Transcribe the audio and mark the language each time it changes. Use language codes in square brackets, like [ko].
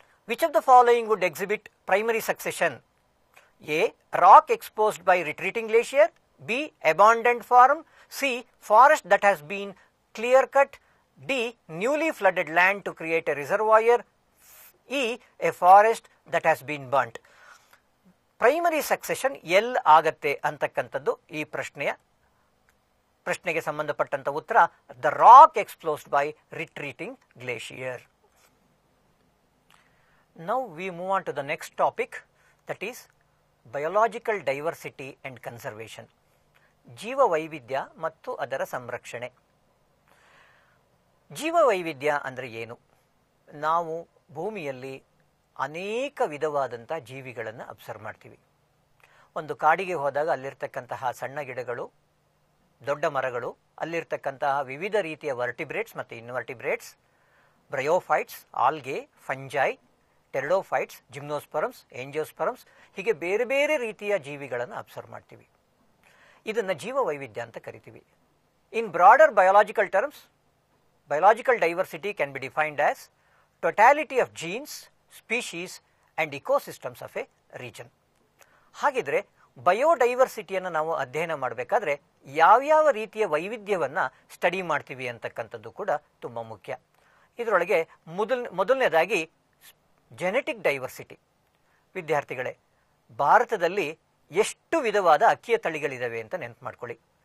[en] Which of the following would exhibit primary succession. A rock exposed by retreating glacier, b abandoned farm, c forest that has been clear cut, d newly flooded land to create a reservoir, e a forest that has been burnt. [kn] Primary succession L ಆಗತ್ತೆ ಅಂತಕ್ಕಂಥದ್ದು ಈ ಪ್ರಶ್ನೆಗೆ ಸಂಬಂಧಪಟ್ಟಂತ ಉತ್ತರ [en] The rock exposed by retreating glacier. Now we move on to the next topic, that is biological diversity and conservation. [kn] ಜೀವ ವೈವಿಧ್ಯ ಮತ್ತು ಅದರ ಸಂರಕ್ಷಣೆ. ಜೀವ ವೈವಿಧ್ಯ ಅಂದರೆ ಏನು? ನಾವು ಭೂಮಿಯಲ್ಲಿ ಅನೇಕ ವಿಧವಾದಂಥ ಜೀವಿಗಳನ್ನು ಅಬ್ಸರ್ವ್ ಮಾಡ್ತೀವಿ. ಒಂದು ಕಾಡಿಗೆ ಹೋದಾಗ ಅಲ್ಲಿರ್ತಕ್ಕಂತಹ ಸಣ್ಣ ಗಿಡಗಳು, ದೊಡ್ಡ ಮರಗಳು, ಅಲ್ಲಿರ್ತಕ್ಕಂತಹ ವಿವಿಧ ರೀತಿಯ ವರ್ಟಿಬ್ರೇಟ್ಸ್ ಮತ್ತು ಇನ್ವರ್ಟಿಬ್ರೇಟ್ಸ್, ಬ್ರಯೋಫೈಟ್ಸ್, ಆಲ್ಗೆ, ಫಂಜೈ, ಟೆರಡೋಫೈಟ್ಸ್, ಜಿಮ್ನೋಸ್ಪರಮ್ಸ್, ಏಂಜಿಯೋಸ್ಪರಮ್ಸ್, ಹೀಗೆ ಬೇರೆ ಬೇರೆ ರೀತಿಯ ಜೀವಿಗಳನ್ನು ಅಬ್ಸರ್ವ್ ಮಾಡ್ತೀವಿ. ಇದನ್ನು ಜೀವ ವೈವಿಧ್ಯ ಅಂತ ಕರಿತೀವಿ. [en] In broader biological terms, biological diversity can be defined as totality of genes, species and ecosystems of a region. [kn] ಹಾಗಿದ್ರೆ ಬಯೋಡೈವರ್ಸಿಟಿಯನ್ನು ನಾವು ಅಧ್ಯಯನ ಮಾಡಬೇಕಾದ್ರೆ ಯಾವ್ಯಾವ ರೀತಿಯ ವೈವಿಧ್ಯವನ್ನು ಸ್ಟಡಿ ಮಾಡ್ತೀವಿ ಅಂತಕ್ಕಂಥದ್ದು ಕೂಡ ತುಂಬ ಮುಖ್ಯ. ಇದರೊಳಗೆ ಮೊದಲನೇದಾಗಿ ಜೆನೆಟಿಕ್ ಡೈವರ್ಸಿಟಿ. ವಿದ್ಯಾರ್ಥಿಗಳೇ, ಭಾರತದಲ್ಲಿ ಎಷ್ಟು ವಿಧವಾದ ಅಕ್ಕಿಯ ತಳಿಗಳಿದಾವೆ ಅಂತ ನೆನಪು ಮಾಡ್ಕೊಳ್ಳಿ.